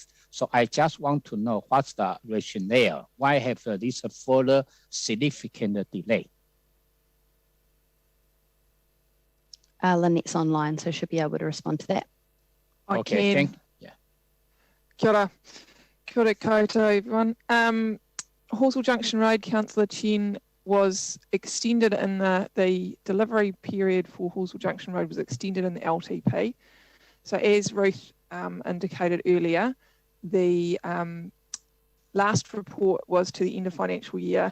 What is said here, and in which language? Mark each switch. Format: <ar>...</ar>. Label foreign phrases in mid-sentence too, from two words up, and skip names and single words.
<en>So I just want to know what's the rationale. Why have this further significant delay? Lynette's online, so she'll be able to respond to that. Okay, thank you.</en> <mi>Kia ora. Kia ora koutou,</mi> <en>everyone. Horsell Junction Road, Councillor Chen, was extended in the delivery period for Horsell Junction Road was extended in the LTP. So as Ruth indicated earlier, the last report was to the end of financial year.</en>